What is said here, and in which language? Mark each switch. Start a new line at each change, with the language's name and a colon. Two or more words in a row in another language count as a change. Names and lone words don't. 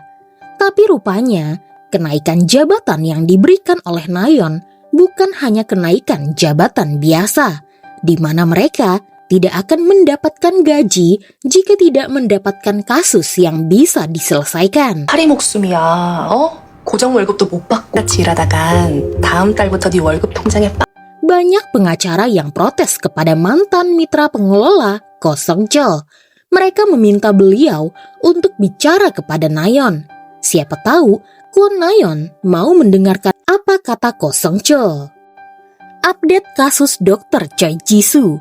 Indonesian: Tapi rupanya kenaikan jabatan yang diberikan oleh Na-yeon bukan hanya kenaikan jabatan biasa, di mana mereka tidak akan mendapatkan gaji jika tidak mendapatkan kasus yang bisa diselesaikan.
Korean: 파리 목숨이야. 고정 월급도 못 받고 같이 일하다간 다음 달부터 네 월급 통장에
Indonesian: Banyak pengacara yang protes kepada mantan mitra pengelola Ko Sung-chul. Mereka meminta beliau untuk bicara kepada Na-yeon. Siapa tahu Kwon Na-yeon mau mendengarkan apa kata Ko Sung-chul. Update kasus Dr. Choi Jisoo.